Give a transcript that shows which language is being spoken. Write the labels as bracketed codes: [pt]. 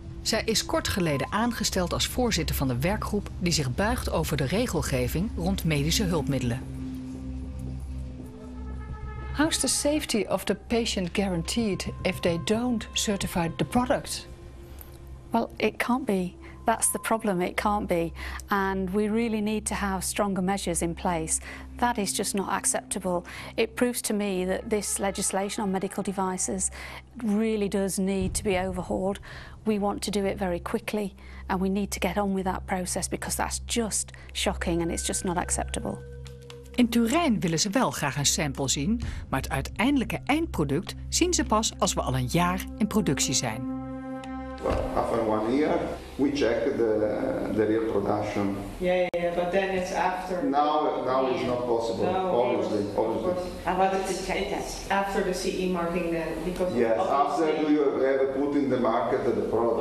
[nl] Zij is kort geleden aangesteld als voorzitter van de werkgroep die zich buigt over de regelgeving rond medische hulpmiddelen. [en] How's the safety of the patient guaranteed if they don't certify the product? Well, it can't be. That's the problem, it can't be. And we really need to have stronger measures in place. That is just not acceptable. It proves to me that this legislation on medical devices really does need to be overhauled. We want to do it very quickly and we need to get on with that process because that's just shocking and it's just not acceptable. [nl] In Turijn willen ze wel graag een sample zien, maar het uiteindelijke eindproduct zien ze pas als we al een jaar in productie zijn. [en] Well, after 1 year, we check the real production. Yeah, but then it's after. Now it's not possible. No, obviously. And what is it after the CE marking then? Because yes, after you have put in the market the product.